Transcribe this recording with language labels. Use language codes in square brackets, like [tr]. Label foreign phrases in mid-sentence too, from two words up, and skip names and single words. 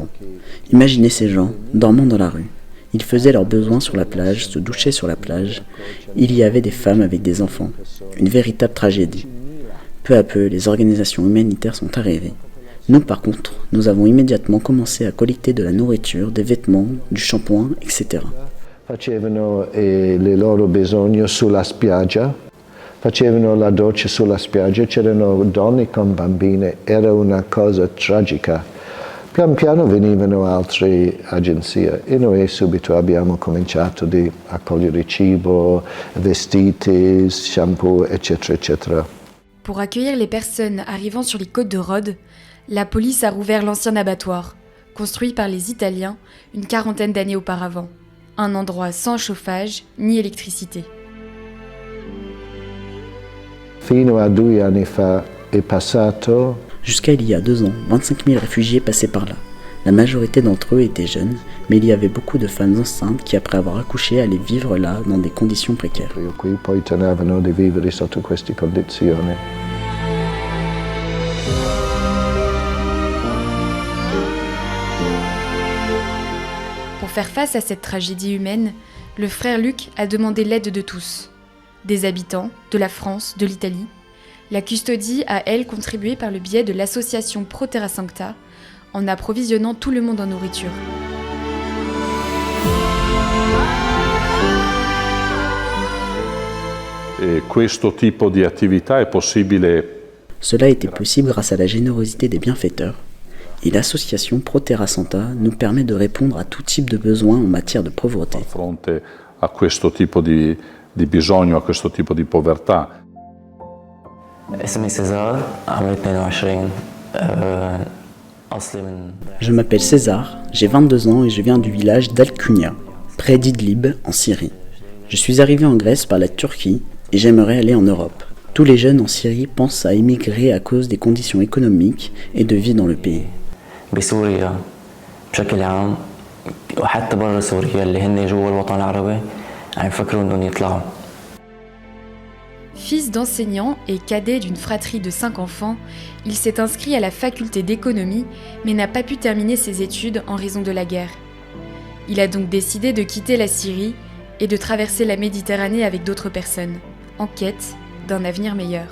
[fr] Imaginez ces gens, dormant dans la rue. Ils faisaient leurs besoins sur la plage, se douchaient sur la plage. Il y avait des femmes avec des enfants. Une véritable tragédie. Peu à peu, les organisations humanitaires sont arrivées. Nous, par contre, nous avons immédiatement commencé à collecter de la nourriture, des vêtements, du shampoing, etc. [it] Facevano le loro bisogni sulla spiaggia, facevano la doccia sulla spiaggia, c'erano donne con bambine, era una cosa tragica. Pian piano venivano altre agenzie e noi subito abbiamo cominciato di accogliere cibo, vestiti, shampoo, eccetera, eccetera. [fr] Pour accueillir les personnes arrivant sur les côtes de Rhodes, la police a rouvert l'ancien abattoir, construit par les Italiens une quarantaine d'années auparavant. Un endroit sans chauffage ni électricité. [it] Fino a 2 anni fa è passato. [fr] Jusqu'à il y a 2 ans, 25 000 réfugiés passaient par là. La majorité d'entre eux étaient jeunes, mais il y avait beaucoup de femmes enceintes qui, après avoir accouché, allaient vivre là dans des conditions précaires. [it] Qui poi tenevano di vivere sotto queste condizioni. [fr] Pour faire face à cette tragédie humaine, le frère Luc a demandé l'aide de tous. Des habitants, de la France, de l'Italie. La custodie a, elle, contribué par le biais de l'association Pro Terra Sancta, en approvisionnant tout le monde en nourriture. [it] E questo tipo di attività è possibile. [fr] Cela était possible grâce à la générosité des bienfaiteurs. Et l'association Pro Terra Sancta nous permet de répondre à tout type de besoins en matière de pauvreté. [it] A fronte a questo tipo di bisogno, a questo tipo di povertà. [ar] اسمي سيزار عمري 22 أصلي من [fr] Je m'appelle César, j'ai 22 ans et je viens du village d'Al-Kunia, près d'Idlib, en Syrie. Je suis arrivé en Grèce par la Turquie et j'aimerais aller en Europe. Tous les jeunes en Syrie pensent à émigrer à cause des conditions économiques et de vie dans le pays. [ar] بسوريا بشكل عام وحتى برا سوريا اللي هن جوا الوطن العربي عم يفكروا إنهم يطلعوا. [fr] Fils d'enseignant et cadet d'une fratrie de 5 enfants, il s'est inscrit à la faculté d'économie mais n'a pas pu terminer ses études en raison de la guerre. Il a donc décidé de quitter la Syrie et de traverser la Méditerranée avec d'autres personnes, en quête d'un avenir meilleur.